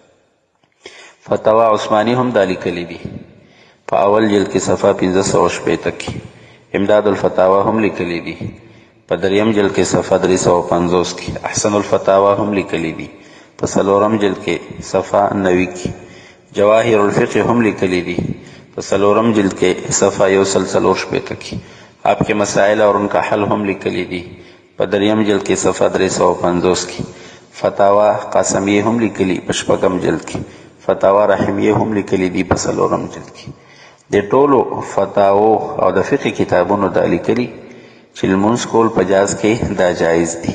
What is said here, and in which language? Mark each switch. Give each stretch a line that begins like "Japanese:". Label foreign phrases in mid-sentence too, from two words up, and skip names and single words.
Pashto: فتوا عثماني هم دا لیکلي دي په اول جلد کې صفحه 560 کې امداد الفتاوا هم لیکلي دي په دریم جلد کې صفحه 350 کې احسن الفتاوا هم لیکلي دي په څلورم جلد کې صفحه 90 کې جواهر الفقه هم لیکلي دي په څلورم جلد کې صفحه 140 کې آپ کے مسائل اور ان کا حل هم لیکلي دي په دریم جلد کې صفحه 350 کې فتاوا قاسمیه هم لیکلي په شپږم جلد کې فتاوا رحمیه هم لیکلي دي په څلورم جلد کې. د ټولو فتاوو او د فقه کتابونو دا لیکلي چې لمونځ کول په جاز کې دا جایز دي.